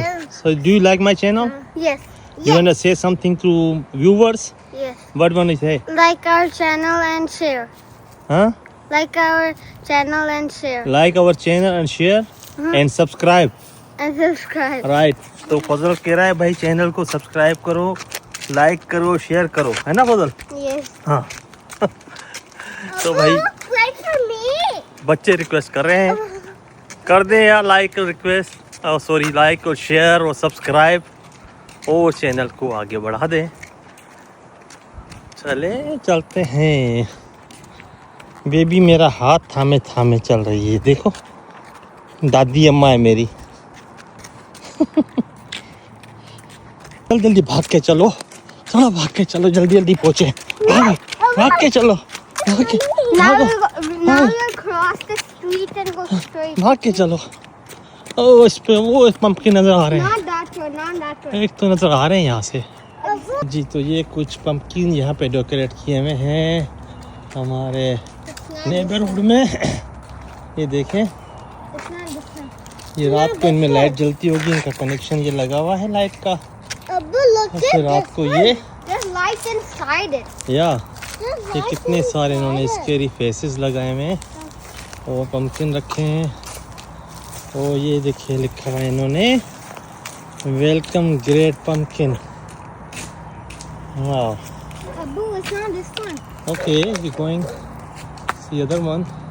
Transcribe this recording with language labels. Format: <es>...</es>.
<en>So do you like my channel? Yes. You want to say something to viewers? Yes. What want to say? Like our channel and share. Huh? Like our channel and share. Like our channel and share and subscribe. And subscribe. Right.</en> <hi>तो फजल कह रहा है भाई channel को subscribe करो, like करो, share करो, है ना फजल?</hi> <en>Yes.</en> <hi>हाँ। तो भाई</hi> <en>Wait for me.</en> <hi>बच्चे रिक्वेस्ट कर रहे हैं, कर दें यार लाइक और रिक्वेस्ट और सॉरी लाइक और शेयर और सब्सक्राइब और चैनल को आगे बढ़ा दें। चले चलते हैं। बेबी मेरा हाथ थामे थामे चल रही है, देखो दादी अम्मा है मेरी। जल्दी भाग के चलो, थोड़ा भाग के चलो, जल्दी जल्दी पहुँचे। भाग के चलो, भाग के</hi> <en>Now you cross the street and go straight.</en> <hi>भाग के चलो। ओ इस पे वो पंपकिन नजर आ रहे हैं,</hi> <en>Not that one, not that one.</en> <hi>एक तो नजर आ रहे हैं यहाँ से जी। तो ये कुछ पंपकिन यहाँ पे डेकोरेट किए हुए हैं हमारे नेबरहुड में। ये देखें,</hi> <en>It's not different.</en> <hi>ये रात को इनमें लाइट जलती होगी, इनका कनेक्शन ये लगा हुआ है लाइट का।</hi> <en>Abu, look</en> <hi>और फिर रात को ये</hi> <en>There's lights inside it.</en> <hi>या</hi> <en>There's</en> <hi>ये</hi> <en>lights</en> <hi>कितने सारे इन्होंने</hi> <en>inside it.</en> <hi>स्केरी फेसेस लगाए हुए हैं और पंपकिन रखे हैं। और ये देखिए लिखा हुआ है इन्होंने वेलकम ग्रेट पंपकिन। वाह।</hi> <en>Abu, it's not this one. Okay, we're going the other one.</en>